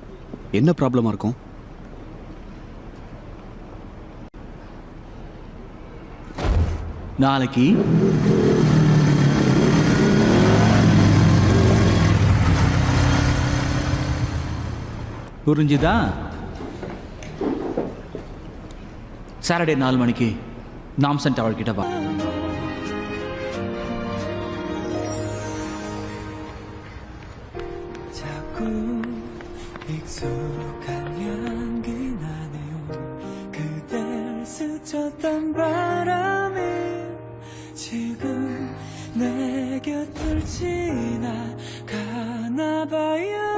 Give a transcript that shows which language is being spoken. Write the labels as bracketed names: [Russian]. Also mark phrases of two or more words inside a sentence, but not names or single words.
[Tamil] என்ன ப்ராப்ளமாக இருக்கும்? நாளைக்கு புரிஞ்சுதா? சாட்டர்டே 4 மணிக்கு நாம்சன் டவர் கிட்ட வா. [Korean] 자꾸 익숙한 향기 나네요. 그댈 스쳤던 바람이 지금 내 곁을 지나가나 봐요.